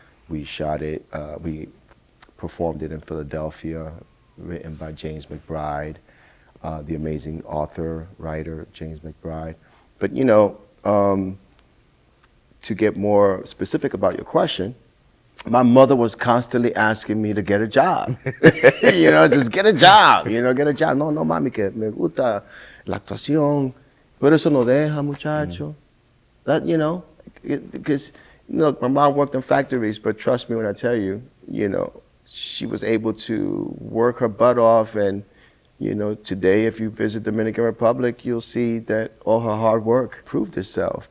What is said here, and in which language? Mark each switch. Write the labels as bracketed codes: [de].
[en] We shot it, we performed it in Philadelphia, written by James McBride, the amazing author, writer, James McBride. But you know, to get more specific about your question, my mother was constantly asking me to get a job. You know, just get a job, you know, get a job. [es] No, no, mami, que me gusta la actuación, pero eso no deja, muchacho. [en] That, you know, because, look, my mom worked in factories, but trust me when I tell you, you know, she was able to work her butt off. And, you know, today, if you visit Dominican Republic, you'll see that all her hard work proved itself.